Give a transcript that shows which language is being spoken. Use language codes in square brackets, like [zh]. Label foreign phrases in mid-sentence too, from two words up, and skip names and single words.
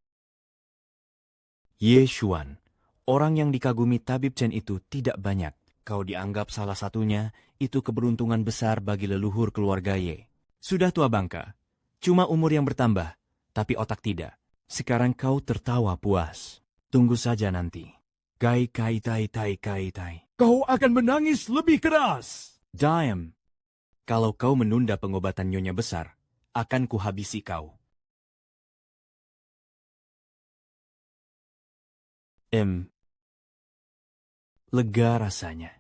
[id] Ye Xuan, orang yang dikagumi Tabib Chen itu tidak banyak. Kau dianggap salah satunya, itu keberuntungan besar bagi leluhur keluarga Ye. Sudah tua bangka, cuma umur yang bertambah, tapi otak tidak. Sekarang kau tertawa puas. Tunggu saja nanti. Kai kai tai tai kai tai. Kau akan menangis lebih keras. Diam. Kalau kau menunda pengobatan nyonya besar, akan kuhabisi kau. Lega rasanya.